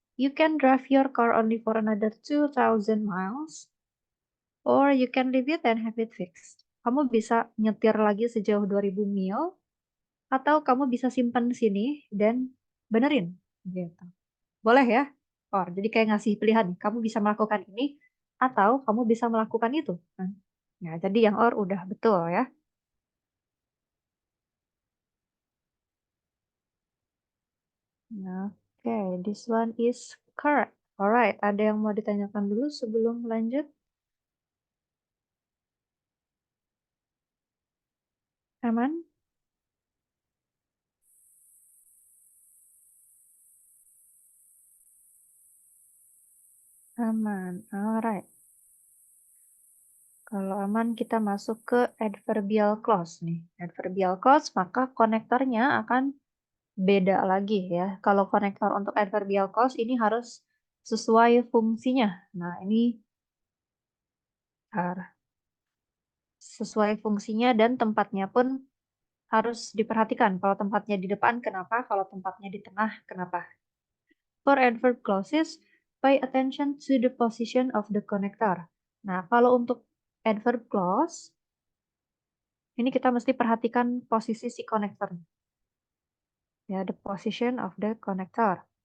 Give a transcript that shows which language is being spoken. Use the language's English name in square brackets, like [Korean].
[English] You can drive your car only for another 2,000 miles, or you can leave it and have it fixed. [Indonesian] Kamu bisa nyetir lagi sejauh 2.000 mil, atau kamu bisa simpan di sini dan benerin. Gitu. Boleh ya? Or, jadi kayak ngasih pilihan nih, kamu bisa melakukan ini, atau kamu bisa melakukan itu. Kan? Nah, jadi yang or udah betul ya. [English] Nah, oke, this one is correct. [Indonesian] Alright, ada yang mau ditanyakan dulu sebelum lanjut? Aman? Aman. Alright. Kalau aman, kita masuk ke adverbial clause nih. Adverbial clause, maka konektornya akan beda lagi ya. Kalau konektor untuk adverbial clause ini harus sesuai fungsinya. Nah, ini sesuai fungsinya dan tempatnya pun harus diperhatikan. Kalau tempatnya di depan, kenapa? Kalau tempatnya di tengah, kenapa? [English] For adverb clauses, pay attention to the position of the connector. [Indonesian] Nah, kalau untuk adverb clause, ini kita mesti perhatikan posisi si connector. [English] Ya, the position of the connector.